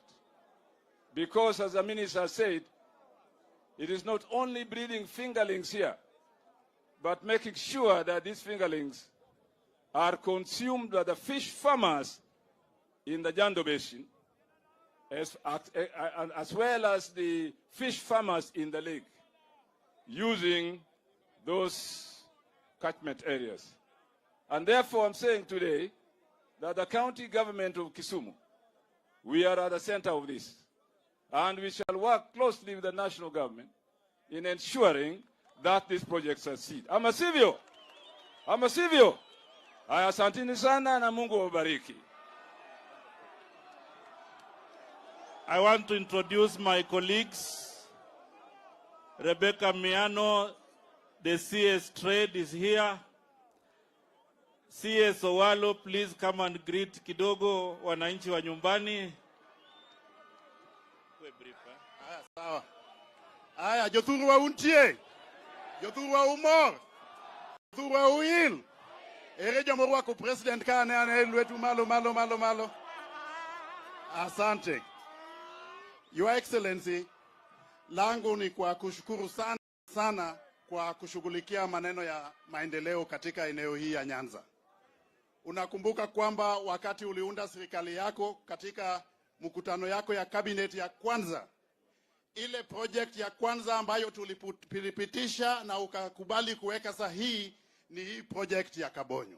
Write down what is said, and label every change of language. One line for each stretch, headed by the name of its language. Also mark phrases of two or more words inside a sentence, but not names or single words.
English: Because, as the minister said, it is not only breeding fingerlings here, but making sure that these fingerlings are consumed by the fish farmers in the Nyando Basin, as well as the fish farmers in the lake, using those catchment areas. And therefore, I'm saying today that the county government of Kisumu, we are at the center of this. And we shall work closely with the national government in ensuring that this project succeeds.
Swahili: Ama sivyo? Ama sivyo? Asanteni sana na Mungu wabariki.
English: I want to introduce my colleagues. Rebecca Miano, the CS Trade, is here. CS Owalo, please come and greet
Swahili: kidogo wananchi wa nyumbani. Sawa. Aya,
Luo (Kenya and Tanzania): jothuru wa untie. Jothuru wa umor. Jothuru wa uil. Ere jamoro wako president kane ane lwetu malo.
Swahili: Asante.
English: Your Excellency,
Swahili: langu ni kwa kushukuru sana kwa kushughulikia maneno ya maendeleo katika eneo hii ya Nyanza. Unakumbuka kwamba wakati uliunda serikali yako katika mkutano yako ya cabinet ya kwanza, ile project ya kwanza ambayo tulipitisha na ukakubali kuweka sahihi ni hii project ya Kabonyo.